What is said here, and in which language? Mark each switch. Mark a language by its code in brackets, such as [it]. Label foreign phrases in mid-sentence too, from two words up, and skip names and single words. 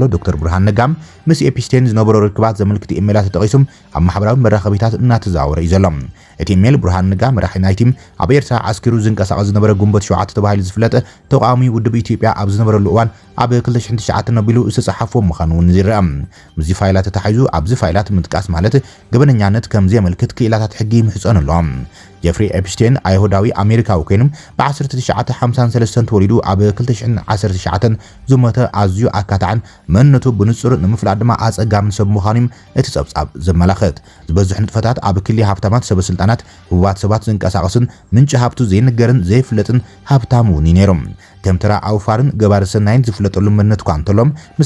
[ti] ዶክተር ብርሃን ነጋም ምስ ኤፕስታይን ዝነበሩ ርክባት ዘመልክት ኢሜላት ተጠቂሶም ኣብ ማሕበራዊ መራኸቢታት እናተዛወረ እዩ ዘሎ እቲ ኢሜል ብርሃን ነጋ መራሒ ናይ ቲም ኣብ ኤርትራ ዓስኪሩ ዝንቀሳቐስ ዝነበረ ጉንበት 7 ተባሂሉ ዝፍለጥ ተቃዋሚ ውድብ ኢትዮጵያ ኣብ ዝነበረሉ እዋን ኣብ 2009 ነቢሉ ዝተጻሕፈ ምዃኑ ንዝረአ ምዚ ፋይላት ተታሒዙ ኣብዚ ፋይላት ምጥቃስ ማለት ገበነኛነት ከም ዘመልክት ክኢላታት ሕጊ ምሕጸን ኣለዎም ጄፍሪ ኤፕስታይን አይሁዳዊ አሜሪካዊ ኮይኑም በ1953 ተወሊዱ ኣብ 2019 ዝሞተ ኣዝዩ ኣካታዕን መንነቱ ብንጹር ንምፍላጥ ድማ ኣጸጋምን ሰብ ምዃኑም እቲ ጸብጻብ ዘመላኽት ዝበዝሕ ንጥፈታት ኣብ ክሊ ሃብታማት ሰበስልጣናት ህቡባት ሰባት ዝንቀሳቐስን ምንጭ ሃብቱ ዘይንገርን ዘይፍለጥን ሃብታም እውን ነይሮም ከምተራ ኣውፋርን ገባር ሰናይን ዝፍለጠሉ መንነት እኳ እንተሎም ምስ